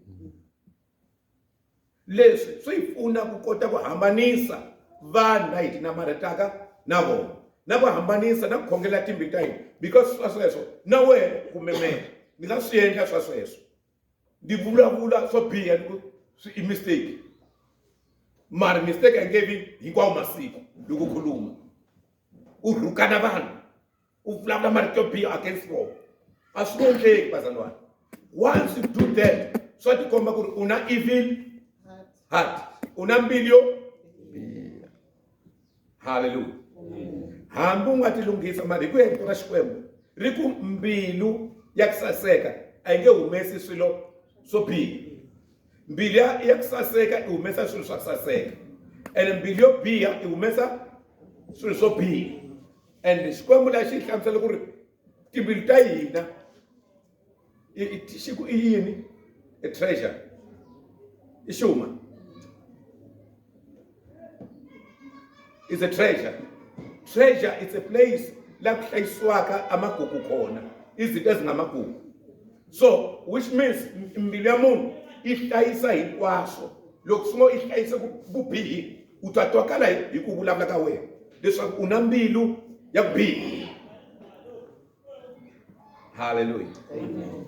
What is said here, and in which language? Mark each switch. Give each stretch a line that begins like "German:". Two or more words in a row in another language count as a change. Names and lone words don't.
Tsonga: Leswi swi hi pfuna ku kota ku hambanisa vanhu la hi ti namarhetaka na vona na ku hambanisa na ku khongela timbilu ta hina because swa sweswo na wena kumbe mehe ni nga swi endla swa sweswo ndi vulavula swo biha ni ku swi i mistake, mara mistake a nge vi hinkwawo masiku loko khuluma u rhukana vanhu u vulavula marito yo biha against vona a swi endleki bazalwana.
English: Once you do that
Tsonga: swa tikomba ku ri u na
English: evil heart,
Tsonga: u na mbilu yo biha. Haleluya. Hambi u nga ti lunghisa mara hi ku ya rito ra Xikwembu ri ku mbilu ya ku saseka a yi nge humesi swilo swo biha, mbilu ya ku saseka i humesa swilo swa ku saseka and mbilu yo biha i humesa swilo swo biha. And Xikwembu lexi hi hlamusela ku ri timbilu ta hina xi ku i yini
English: a treasure
Tsonga: i xuma
English: is a treasure. Treasure is a place
Zulu: la kuhlayiswaka amagugu khona, izinto ezingamagugu.
Tsonga: So,
English: which means
Tsonga: imbilu ya munhu ihlayisa hinkwaswo. Loko swin'we ihlayisa vubihi, u ta twakala hi ku vulavula ka wena leswaku u na mbilu ya ku biha. Hallelujah. Amen.